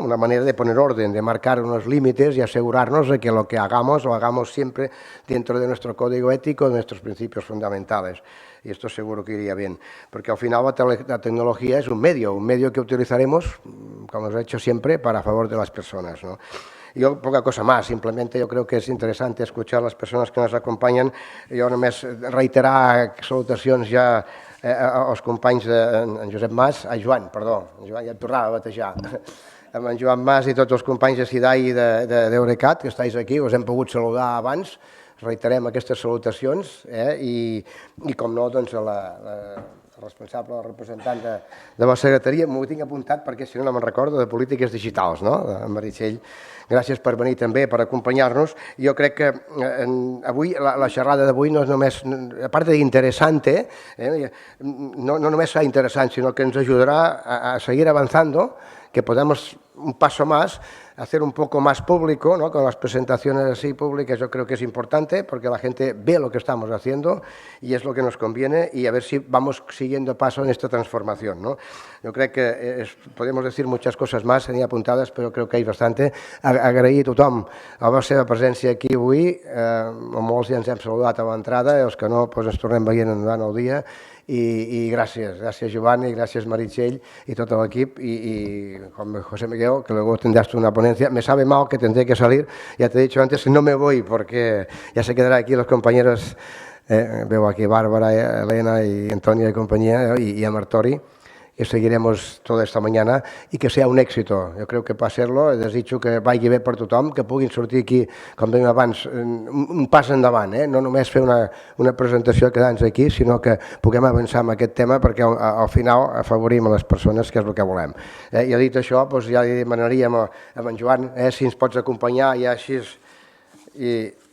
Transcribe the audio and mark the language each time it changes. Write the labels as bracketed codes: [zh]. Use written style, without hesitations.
[es] Una manera de poner orden, de marcar unos límites y asegurarnos de que lo que hagamos lo hagamos siempre dentro de nuestro código ético, de nuestros principios fundamentales. Y esto seguro que iría bien, porque al final la tecnología es un medio que utilizaremos, como hemos hecho siempre, para favor de las personas, ¿no? [ca] Jo, poca cosa més, simplement jo crec que és interessant escoltar les persones que ens acompanyen. Jo només reiterar salutacions ja als companys d'en Josep Mas, Joan, perdó, Joan, ja et tornava a batejar, amb en Joan Mas i tots els companys de SIDAI i d'Eurecat, que estàs aquí, us hem pogut saludar abans, reiterem aquestes salutacions i com no, doncs a la responsable, la representant de la secretaria, m'ho tinc apuntat perquè si no me'n recordo, de polítiques digitals, no? En Meritxell, gràcies per venir també, per acompanyar-nos. Jo crec que avui, la xerrada d'avui no és només, a part d'interessant, no només serà interessant, sinó que ens ajudarà a seguir avanzando, que podamos un paso más, hacer un poco más público, ¿no? [es] Con las presentaciones así públicas yo creo que es importante porque la gente ve lo que estamos haciendo y es lo que nos conviene y a ver si vamos siguiendo paso en esta transformación, ¿no? Yo crec que podemos decir muchas cosas más, tenía apuntadas, però crec que hi ha bastante. [ca] Agrair a tothom la seva presència aquí avui, molts ja ens hem saludat a l'entrada, els que no, doncs ens tornem veient durant el dia. [es] Y gracias Giovanni, gracias Meritxell y todo el equipo y con José Miguel, que luego tendrás tú una ponencia. Me sabe mal que tendré que salir, ya te he dicho antes que no me voy porque ya se quedarán aquí los compañeros, veo aquí Bárbara, Elena y Antonia y compañía y a Martori, que seguiremos toda esta mañana i que sea un èxito. [ca] Jo crec que per ser-lo, he desitjo que vagi bé per tothom, que puguin sortir aquí, com dèiem abans, un pas endavant, no només fer una presentació i quedar-nos aquí, sinó que puguem avançar en aquest tema perquè al final afavorim a les persones, que és el que volem. I dit això, doncs ja li demanaríem a en Joan si ens pots acompanyar ja així i...